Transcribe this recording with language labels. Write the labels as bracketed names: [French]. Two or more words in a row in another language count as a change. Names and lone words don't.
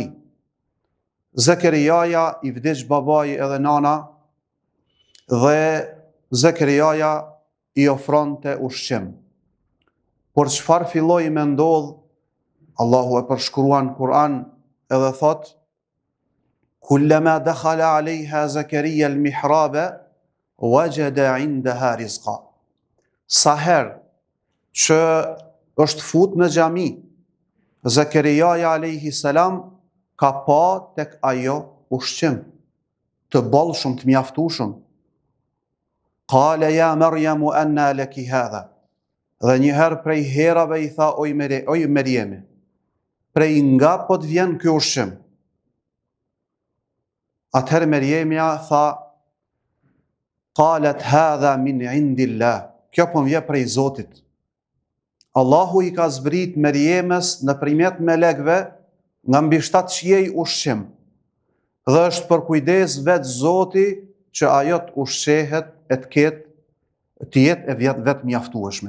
[Albanian] Zakariaja i vdiq babai edhe nana, dhe Zakariaja i ofronte ushqim. Por çfarë filloi me ndodh, Allahu e përshkruan Kur'an edhe thot, [Arabic] كلما دخل عليها زكريا المحراب وجد عندها رزقا. [Albanian] Sa herë që është fut në xhami, Zakariaja a.s. ka pa tek ajo ushqim, të bollshëm, të mjaftueshëm. [Arabic] قال يا مريم أنى لك هذا. [Albanian] Dhe njëherë prej herave i tha, oj Meriemi, prej nga po të vjen ky ushqim? Atëherë Meriemja tha, [Arabic] قالت هذا من عند الله. [Albanian] Kjo po vjen prej Zotit. Allahu i ka zbrit Meriemës nëpërmjet melekëve nga mbi 7 qiej ushqim, dhe është për kujdes vetë Zoti që ajo të ushqehet e të jetë e vetë mjaftueshme.